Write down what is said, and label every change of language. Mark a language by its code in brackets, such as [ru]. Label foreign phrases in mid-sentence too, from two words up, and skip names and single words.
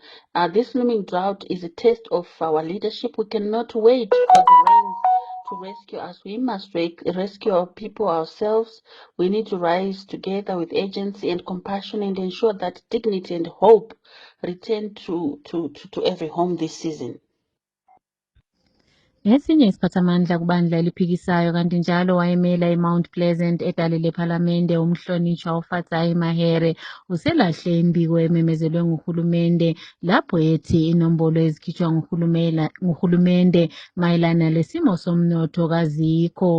[en] This looming drought is a test of our leadership. We cannot wait for the rains to rescue us. We must rescue our people ourselves. We need to rise together with agency and compassion and ensure that dignity and hope return to every home this season. [nd] Ngesinye isiphathamandla kubandla eliphikisayo kanti njalo wayemela eMount Pleasant edale lephalamende umhlonitshwa uFatsai Mahere uselahle imbiko ememezelwe nguhulumende lapho ethi inombolo ezikhitshwa nguhulumende mayelana lesimo somnotho kazikho.